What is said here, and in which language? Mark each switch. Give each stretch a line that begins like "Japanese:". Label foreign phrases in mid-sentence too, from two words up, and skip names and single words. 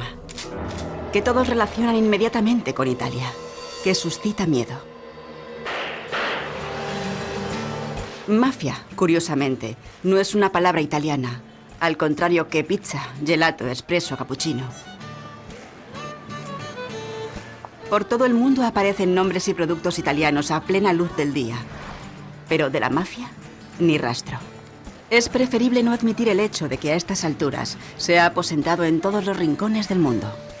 Spanish: Que todos relacionan inmediatamente con Italia. Que suscita miedo. Mafia, curiosamente, no es una palabra italiana. Al contrario que pizza, gelato, espresso, cappuccino. Por todo el mundo aparecen nombres y productos italianos a plena luz del día. Pero de la mafia, ni rastro. Es preferible no admitir el hecho de que a estas alturas se ha aposentado en todos los rincones del mundo.